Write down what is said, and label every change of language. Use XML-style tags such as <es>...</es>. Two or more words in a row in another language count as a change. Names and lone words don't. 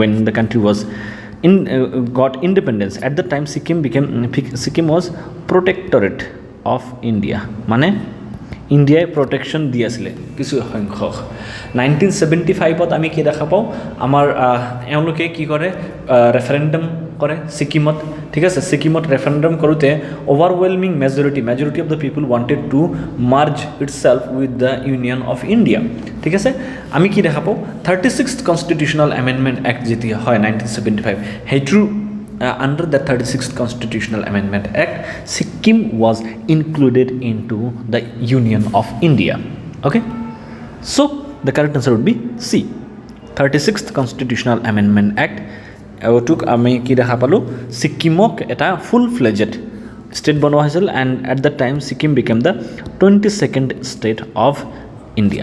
<en>when the country was got independence at the time Sikkim was protectorate of India</en> <as>মানে ইন্ডিয়ায় প্ৰটেকশন দি আছিল কিছু সংখ্যক 1975 ত আমি কি দেখা পাও আমাৰ এওঁলোকে কি কৰে ৰেফাৰেন্ডাম কৰে সিকিমত ঠিক আছে সিকিমত ৰেফাৰেন্ডাম কৰোতে</as> <en>overwhelming majority of the people wanted to merge itself with the Union of India</en> <as>ঠিক আছে আমি কি দেখা পাও 36th কনস্টিটিউশনাল অ্যামেন্ডমেন্ট অ্যাক্ট যেটি হয় 1975 হেইট্ৰু</as> <en>under the 36th Constitutional Amendment Act, Sikkim was included into the Union of India. Okay? So, the correct answer would be C. 36th Constitutional Amendment Act took Sikkimok at a full-fledged state</en> <as>বনোৱা হৈছিল</as> <en>and at that time Sikkim became the 22nd state of India.</en>